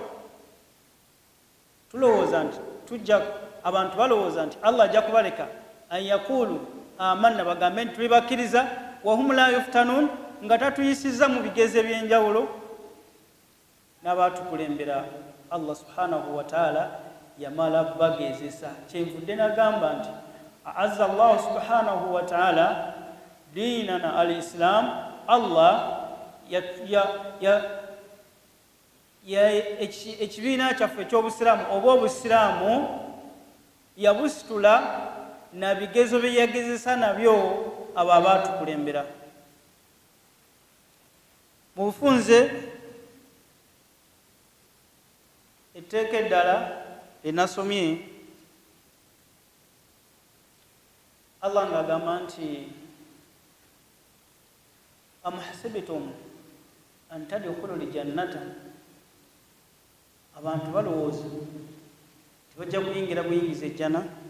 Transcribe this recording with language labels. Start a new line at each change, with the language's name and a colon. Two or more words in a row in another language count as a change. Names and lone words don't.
Ganda: Tulowooza nti abantu balowooza nti Allah ajja kubaleka
Arabic: أن يقولوا آمنا
Ganda: bagambe nti tuli bakkiriza
Arabic: وهم لا يفتنون
Ganda: nga tatuyisiza mu bigezo eby'enjawulo. N'abaatukulembera Allah
Arabic: سبحانه وتعالى
Ganda: yamala kubagezesa. Kyenvudde nagamba nti
Arabic: أعز الله سبحانه وتعالى ديننا الإسلام.
Ganda: Allah ekibiina kyaffe eky'obusiraamu oba obusiraamu yabusitula na bigezo bye yagezesa nabyo abo abaatukulembera. Mu bufunze etteeka eddala linasomye Allah ng'agamba nti
Arabic: أم حسبتم أن تدخلوا الجنة,
Ganda: abantu balowooza tibajja kuyingira buyingiza ejjana.